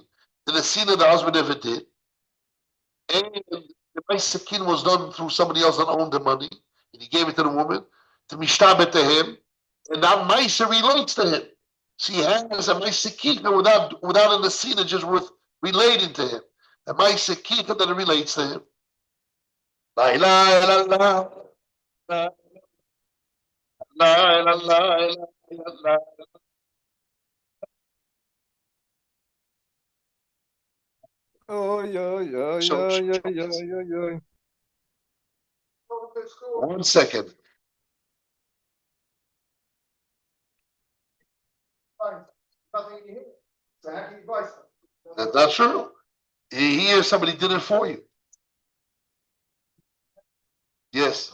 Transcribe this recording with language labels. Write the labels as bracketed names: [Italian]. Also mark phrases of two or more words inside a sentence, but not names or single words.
[English] The asina the husband never did, and the [Hebrew] maisa kinyan [English] was done through somebody else that owned the money, and he gave it to the woman to mishtabet to him, and that maisa relates to him. So he has a [Hebrew] maisa kinyan [English] without an asina, just with relating to him. A [Hebrew] maisa kinyan [English] that relates to him. [Arabic] La ilaha illallah. la, la, la, la, la. Oy, oy, oy, So- oy, oy, oy, oy, oy. [English] One second. Nothing in here. So how can you buy something? That's not true. Here, somebody did it for you. Yes.